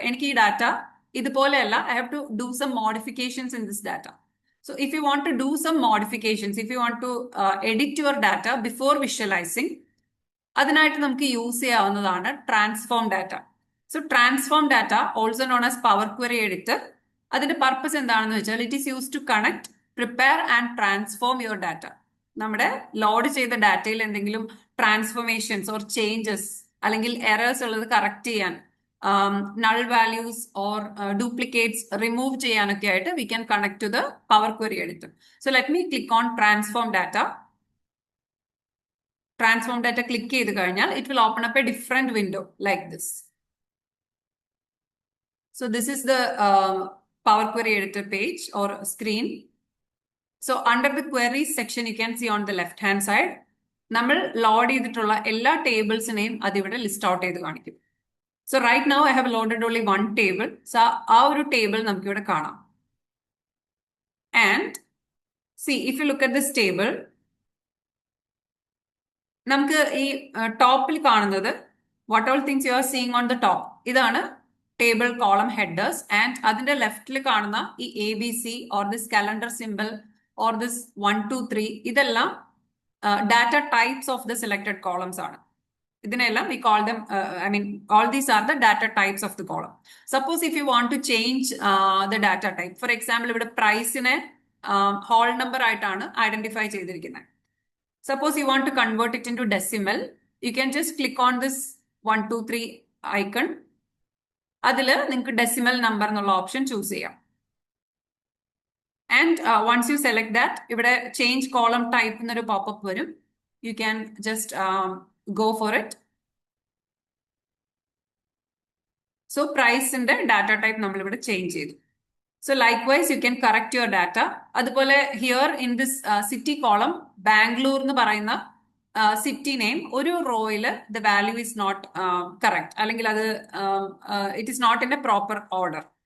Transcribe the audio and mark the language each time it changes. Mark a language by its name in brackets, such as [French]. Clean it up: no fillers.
[Malayalam] എനിക്ക് ഈ data ഇതുപോലെയല്ല, [English] I have to do some modifications in this data. So if you want to do some modifications, if you want to edit your data before visualizing, [Malayalam] അതിനായിട്ട് നമുക്ക് use ചെയ്യാവുന്നതാണ് transform data. [English] so transform data, also known as power query editor, [Malayalam] അതിന്റെ purpose എന്താണെന്ന് വെച്ചാൽ [English] It is use to connect, prepare and transform your data. [Malayalam] നമ്മുടെ load ചെയ്ത ഡാറ്റയിൽ എന്തെങ്കിലും ട്രാൻസ്ഫോർമേഷൻസ് ഓർ ചേഞ്ചസ് അല്ലെങ്കിൽ എറേഴ്സ് ഉള്ളത് കറക്റ്റ് ചെയ്യാൻ, null values or duplicates remove ചെയ്യാനൊക്കെ ആയിട്ട് [English] We can connect to the power query editor. So let me click on transform data. [Malayalam] Transform data click ചെയ്ത് കഴിഞ്ഞാൽ [English] It will open up a different window like this. So this is the power query editor page or screen. So under the queries section, you can see on the left hand side, [Malayalam] നമ്മൾ load ചെയ്തിട്ടുള്ള എല്ലാ ടേബിൾസിനെയും അതിവിടെ list out ചെയ്ത് കാണിക്കും. [English] So right now I have loaded only 1 table. So [Malayalam] ആ ഒരു table നമുക്ക് ഇവിടെ കാണാം. [English] and see if you look at this table, [Malayalam] നമുക്ക് ഈ ടോപ്പിൽ കാണുന്നത് [English] what all things you are seeing on the top, [Malayalam] ഇതാണ് ടേബിൾ കോളം ഹെഡേഴ്സ്. ആൻഡ് അതിന്റെ ലെഫ്റ്റിൽ കാണുന്ന ഈ ABC or this calendar simple or this 1, 2, 3, ഇതെല്ലാം [English] data types of the selected columns [Malayalam] ആണ്. [English] ഇതിനെല്ലാം we call them, all these are the data types of the column. Suppose if you want to change the data type, for example, [Malayalam] ഇവിടെ പ്രൈസിനെ whole number ആയിട്ടാണ് identify ചെയ്തിരിക്കുന്നത്. [English] Suppose you want to convert it into decimal, you can just click on this 1, 2, 3 icon. [Malayalam] അതില് നിങ്ങൾക്ക് decimal number എന്നുള്ള option choose ചെയ്യാം. [English] And once you select that, [Malayalam] ഇവിടെ change column type എന്നൊരു popup വരും. [English] You can just go for it. [Malayalam] So പ്രൈസിന്റെ data type നമ്മൾ ഇവിടെ change ചെയ്തു. So [English] Likewise you can correct your data. അതുപോലെ here in this city column [Malayalam] Bangalore എന്ന് പറയുന്ന സിറ്റി നെയിം ഒരു റോയിൽ [English] the value is not correct, [Malayalam] അല്ലെങ്കിൽ അത് [English] It is not in a proper order.